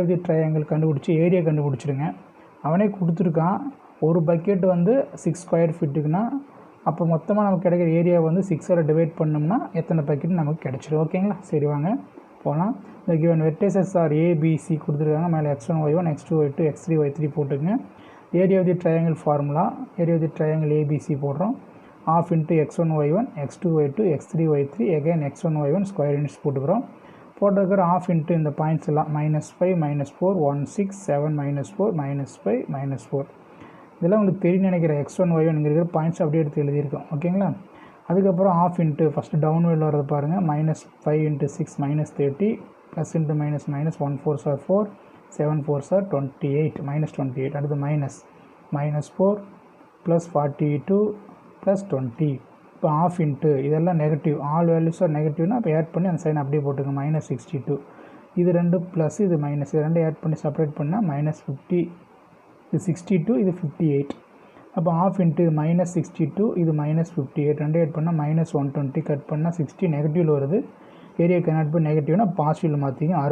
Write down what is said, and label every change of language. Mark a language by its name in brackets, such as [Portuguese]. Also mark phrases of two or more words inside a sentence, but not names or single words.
[English] of the triangle [Tamil] கண்டுபிடிச்சி ஏரியா கண்டுபிடிச்சிடுங்க அவனே கொடுத்துருக்கான் ஒரு பக்கெட் வந்து 6 [English] square feet [Tamil] அப்போ மொத்தமாக நமக்கு கிடைக்கிற ஏரியா வந்து 6ஆல் டிவைட் பண்ணோம்னா எத்தனை பக்கெட் நமக்கு கிடச்சிடும் ஓகேங்களா சரி வாங்க போகலாம் இந்த [English] given vertices are ABC [Tamil] கொடுத்துருக்காங்க மேலே x1 y1 x2 y2 x3 y3 போட்டுங்க [English] area of the triangle formula area of the triangle ABC [Tamil] போடுறோம் [English] half into [Tamil] x1 y1 x2 y2 x3 y3 [English] again x1 y1 square units [Tamil] போட்டுக்கிறோம் போட்டிருக்கிற [English] half into [Tamil] இந்த பாயிண்ட்ஸ் எல்லாம் -5 -4 1 6 7 -4 -5 -4 இதெல்லாம் உங்களுக்கு தெரியும் நினைக்கிற x1 y1 இங்கே இருக்கிற பாயிண்ட்ஸ் அப்படியே எடுத்து எழுதியிருக்கோம் ஓகேங்களா அதுக்கப்புறம் [English] half into first [Tamil] டவுன்வேர்டில் வரது பாருங்கள் -5 × 6 -30 [English] plus into minus [Tamil] 1 [English] 4s are 4 7 4s are 28 [Tamil] -28 அடுத்து -4 [English] plus 42 plus 20 [Tamil] இப்போ [English] half into [Tamil] இதெல்லாம் [English] negative all values are negative [Tamil] இப்போ ஆட் பண்ணி அந்த சைன் அப்படியே போட்டுங்க -62 இது ரெண்டு ப்ளஸ் இது மைனஸ் இது ரெண்டு ஆட் பண்ணி செப்பரேட் பண்ணால் -50 இது 62 இது 58 அப்போ [English] half into [Tamil] இது -62 இது -58 ரெண்டு ஆட் பண்ணால் -120 கட் பண்ணால் 60 நெகட்டிவில் வருது ஏரியா கனெக்ட் பண்ணி நெகட்டிவ்னா பாசிட்டிவில் மாற்றிங்க